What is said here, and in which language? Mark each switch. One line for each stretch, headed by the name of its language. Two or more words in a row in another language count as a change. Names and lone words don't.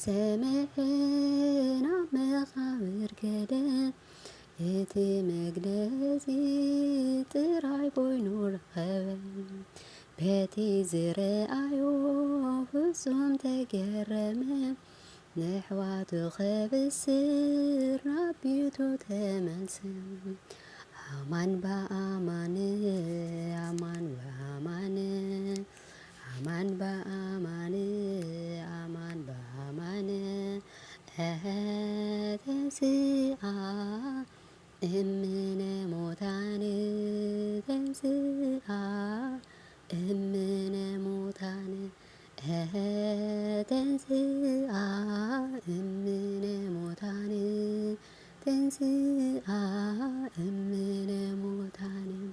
Tigrinya: ሰምዐ ናብ መቃብር ገደ እቲ መግለጺ ጥራይ ኮይኑ ረኸበ በቲ ዝረአዮ ፍጹም ተገረመ ንሕዋቱ ኸብስር ናብ ቤቱ ተመልሰ
Geez: አማን በአማን አማን በአማን አማን በአማን አማን በአማን ተንሥአ እምነ ሙታን ተንሥአ እምነ ሙታን ተንሥአ እምነ ሙታን ተንሥአ እምነ ሙታን